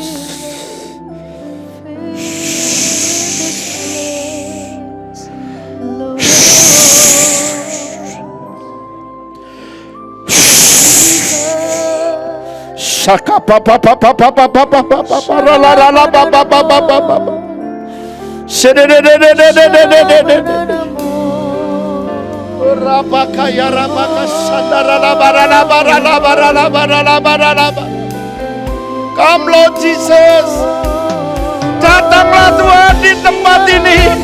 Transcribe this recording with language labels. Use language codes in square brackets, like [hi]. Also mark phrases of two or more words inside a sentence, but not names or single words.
[en] Spirit, fill this place, Lord. Saka papa papa papa papa papa la la la la papa papa papa. Rabaka ya rabaka sandara la bara la bara la bara la bara la bara la bara. Come Lord Jesus. [id] Datanglah Tuhan di tempat ini.